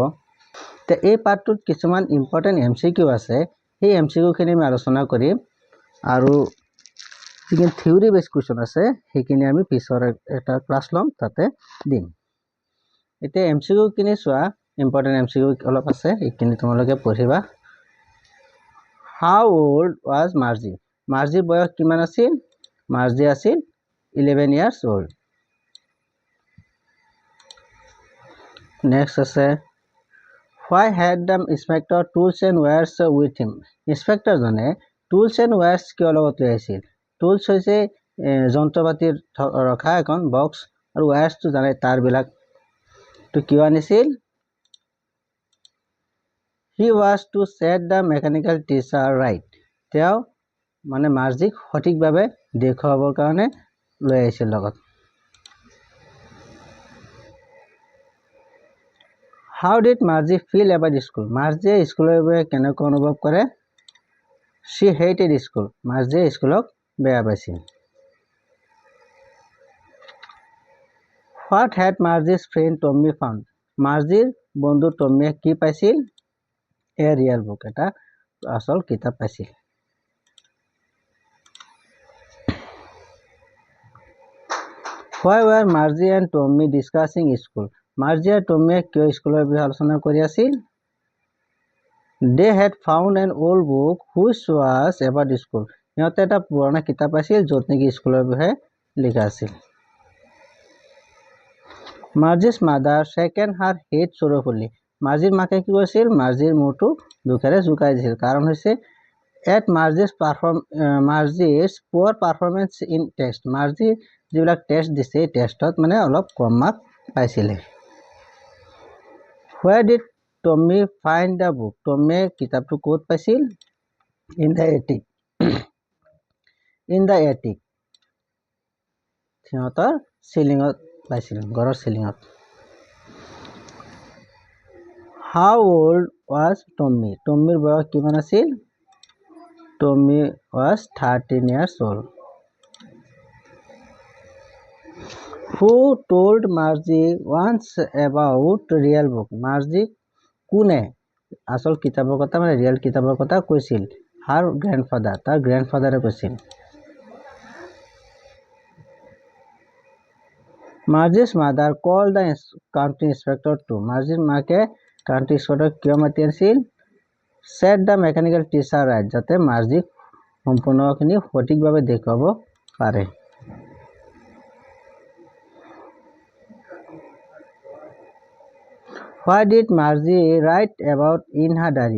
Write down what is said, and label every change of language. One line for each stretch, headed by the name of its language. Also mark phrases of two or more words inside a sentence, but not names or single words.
Assamese: তে এই পাৰ্টটোত কিছুমান
English: important MCQ
Assamese: আছে, সেই এমসিকিউ খিনি আমি আলোচনা কৰিম আৰু যিখিনি
English: theory base question
Assamese: আছে সেইখিনি আমি পিছৰ এটা ক্লাছ লম তাতে দিম। এতিয়া এমসিকিউ খিনি চোৱা,
English: important MCQ
Assamese: অলপ আছে, এইখিনি তোমালোকে পঢ়িবা।
English: How old was Margie?
Assamese: মাৰ্জিৰ বয়স কিমান আছিল? মাৰ্জি আছিল 11
English: years old।
Assamese: নেক্সট আছে
English: why had the inspector tools and wires with him?
Assamese: ইন্সপেক্টৰ জনে
English: tools and wires
Assamese: কিয় লগত লৈ আহিছিল? টুলস হৈছে যন্ত্ৰপাতি ৰখা এখন বক্স আৰু ৱায়াৰ্ছটো জানে তাৰবিলাক। তো কিয় আনিছিল?
English: he was to set the mechanical teacher right।
Assamese: তেওঁ মানে মাৰ্জিক সঠিকভাৱে দেখুৱাবৰ কাৰণে লৈ আহিছিল লগত।
English: how did Margie feel about school?
Assamese: মাৰ্জিয়ে স্কুলৰ বাবে কেনেকৈ অনুভৱ কৰে?
English: she hated school।
Assamese: মাৰ্জিয়ে স্কুলক বেয়া পাইছিল।
English: what had Margie's friend Tommy found?
Assamese: মাৰ্জিৰ বন্ধু টমিয়ে কি পাইছিল?
English: a real book।
Assamese: এটা আসল কিতাপ পাইছিল।
English: why were Margie and Tommy discussing school?
Assamese: মাৰ্জি আৰু টমিয়ে কিয় স্কুলৰ বিষয়ে আলোচনা কৰি আছিল?
English: they had found an old book which was about school।
Assamese: সিহঁতে এটা পুৰণা কিতাপ পাইছিল য'ত নেকি স্কুলৰ বিষয়ে লিখা আছিল।
English: Margie's mother shaken her head sorrowfully।
Assamese: মাৰ্জিৰ মাকে কি কৰিছিল? মাৰ্জিৰ মূৰটো দুখেৰে জোকাই দিছিল। কাৰণ হৈছে
English: at Margie's poor performance in test।
Assamese: মাৰ্জি যিবিলাক টেষ্ট দিছে টেষ্টত মানে অলপ কম মাৰ্ক পাইছিলে।
English: where did Tommy find the book?
Assamese: টমিয়ে কিতাপটো ক'ত পাইছিল?
English: in the attic। in the attic
Assamese: সিহঁতৰ সিলিঙত পাইছিল, ঘৰৰ সিলিঙত।
English: how old was Tommy?
Assamese: টমিৰ বয়স কিমান আছিল?
English: Tommy was 13 years old। who told Margie once about real book?
Assamese: মাৰ্জি কোনে আসল কিতাপৰ কথা মানে ৰিয়েল কিতাপৰ কথা কৈছিল?
English: her grandfather।
Assamese: তাৰ গ্ৰেণ্ডফাদাৰে কৈছিল।
English: Margie's mother called the county inspector to।
Assamese: মাৰ্জিৰ মাকে কাউন্টি ইন্সপেক্টৰক কিয় মাতি আনিছিল?
English: set the mechanical teacher right।
Assamese: যাতে মাৰ্জিক সম্পূৰ্ণখিনি সঠিকভাৱে দেখুৱাব পাৰে।
English: why did Margie write about in her diary?